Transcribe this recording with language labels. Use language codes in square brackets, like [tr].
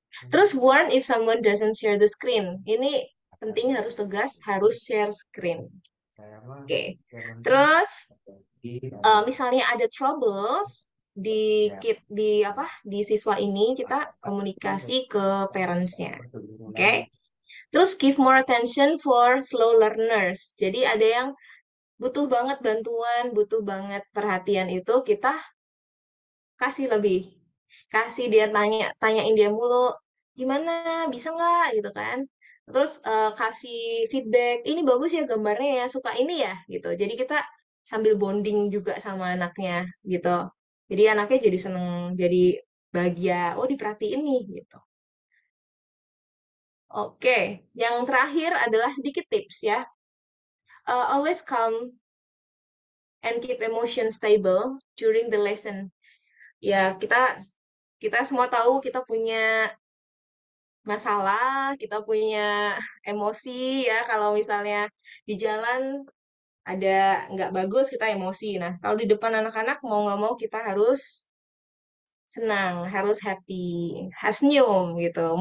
[en] Terus warn if someone doesn't share the screen. [id] Ini penting harus tegas, harus share screen. Oke. Terus misalnya ada troubles di apa di siswa ini kita komunikasi ke parentsnya. Oke. [en] Terus give more attention for slow learners. [id] Jadi ada yang butuh banget bantuan, butuh banget perhatian itu kita kasih lebih. Kasih dia tanyain dia mulu, gimana, bisa nggak gitu kan. Terus kasih feedback, ini bagus ya gambarnya ya, suka ini ya gitu. Jadi kita sambil bonding juga sama anaknya gitu. Jadi anaknya jadi seneng, jadi bahagia, oh diperhatiin nih gitu. Oke, yang terakhir adalah sedikit tips ya. [en] Always calm and keep emotion stable during the lesson. [id] Ya, kita semua tahu kita punya masalah, kita punya emosi ya. Kalau misalnya di jalan ada nggak bagus, kita emosi. Nah, kalau di depan anak-anak mau nggak mau kita harus senang, harus happy, harus senyum gitu.